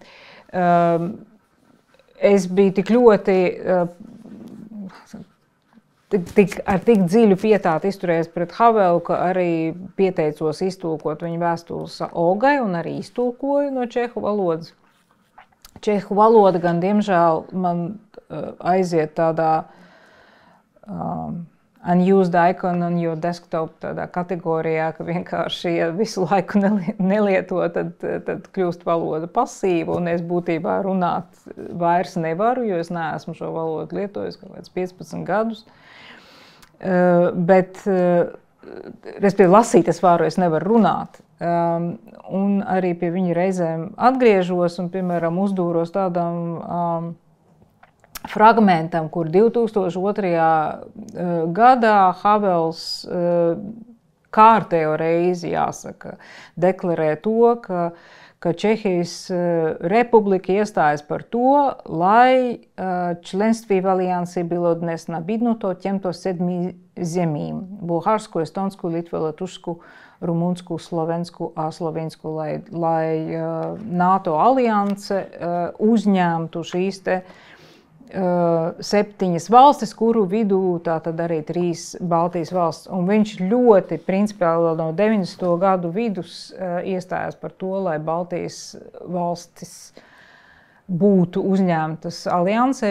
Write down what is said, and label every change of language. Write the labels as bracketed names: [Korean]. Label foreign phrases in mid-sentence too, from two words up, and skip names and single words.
[Latvian] Es biju tik ļoti, ar tik dziļu pietātu izturējies pret Havelu, ka arī pieteicos iztulkot viņa vēstules Olgai un arī iztulkoju no čehu valodas. Čehu valoda gan, diemžēl, man aiziet tādā [English] unused icon on your desktop [Latvian] tādā kategorijā, ka vienkārši, ja visu laiku nelieto, tad kļūst valoda pasīva, un es būtībā runāt vairs nevaru, jo es neesmu šo valodu lietojis kaut kāds 15 gadus. Bet, respektīvi, lasīt es varu, es nevaru runāt. Un arī pie viņa reizēm atgriežos un, piemēram, uzdūros tādam fragmentam, kur 2002. Gadā Havels kārtējo reizi, jāsaka, deklarē to, ka Čehijas republika iestājas par to, lai [Czech] členství v alianci bylo dnes nabídnuto těmto 7 zemím. Bulharsku, Estonsku, Litvu, Lotyšsku, Rumunsku, Slovensku a Slovinsku, [Latvian] lai NATO alianse uzņemtu šīs 7 valstis, kuru vidū tātad arī 3 Baltijas valsts. Un viņš ļoti principiāli no 90. gadu vidus iestājās par to, lai Baltijas valstis būtu uzņemtas aliansē.